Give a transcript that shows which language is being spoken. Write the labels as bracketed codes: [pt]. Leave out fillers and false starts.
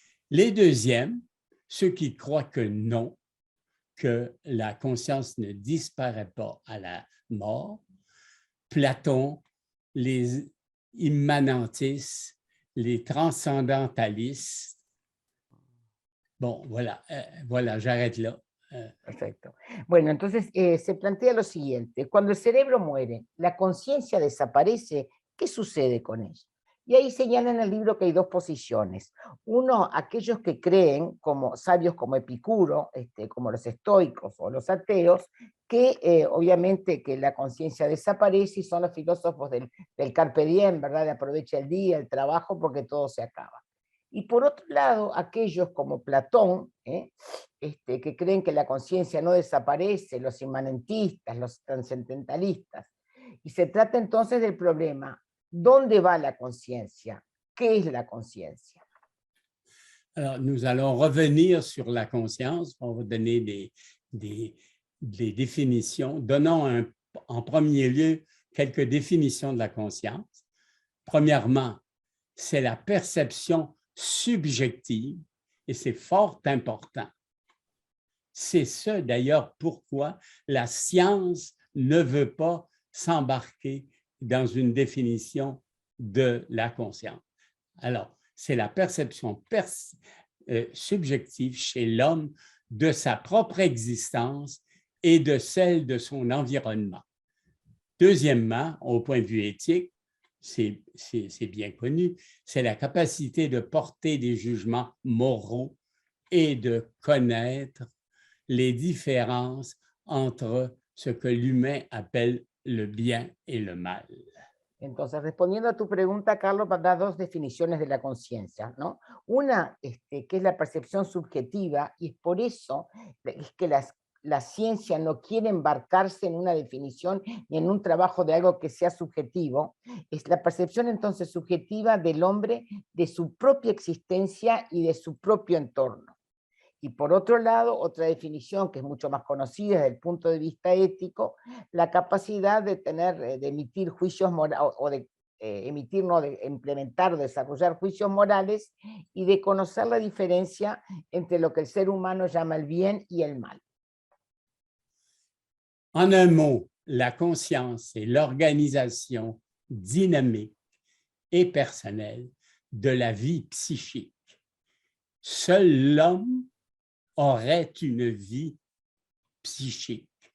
[fr] Les deuxièmes, ceux qui croient que non, que la conscience ne disparaît pas à la mort, Platon, les immanentistes, les transcendentalistes. Bon, voilà, j'arrête là. [es] Perfecto. Bueno, entonces se plantea lo siguiente: cuando el cerebro muere, la conciencia desaparece, ¿qué sucede con ella? Y ahí señala en el libro que hay dos posiciones. Uno, aquellos que creen, como sabios como Epicuro, como los estoicos o los ateos, que obviamente que la conciencia desaparece, y son los filósofos del carpe diem, ¿verdad? De aprovecha el día, el trabajo, porque todo se acaba. Y por otro lado, aquellos como Platón, que creen que la conciencia no desaparece, los inmanentistas, los trascendentalistas. Y se trata entonces del problema: ¿dónde va la conciencia? ¿Qué es la conciencia? [fr] Alors, nous allons revenir sur la conscience. On va donner des définitions. Donnons en premier lieu quelques définitions de la conscience. Premièrement, c'est la perception subjective, et c'est fort important. C'est ce, d'ailleurs, pourquoi la science ne veut pas s'embarquer dans une définition de la conscience. Alors, c'est la perception subjective chez l'homme de sa propre existence et de celle de son environnement. Deuxièmement, au point de vue éthique, c'est bien connu, c'est la capacité de porter des jugements moraux et de connaître les différences entre ce que l'humain appelle le bien et le mal. [es] Entonces, respondiendo a tu pregunta, Carlos, da dos definiciones de la conciencia, ¿no? Una, que es la percepción subjetiva, y por eso es que la ciencia no quiere embarcarse en una definición ni en un trabajo de algo que sea subjetivo. Es la percepción entonces subjetiva del hombre de su propia existencia y de su propio entorno. Y por otro lado, otra definición que es mucho más conocida desde el punto de vista ético, la capacidad de de emitir juicios morales, o de emitir, no, de implementar, desarrollar juicios morales, y de conocer la diferencia entre lo que el ser humano llama el bien y el mal. [fr] En un mot, la conscience est l'organisation dynamique et personnelle de la vie psychique. Seul l'homme aurait une vie psychique.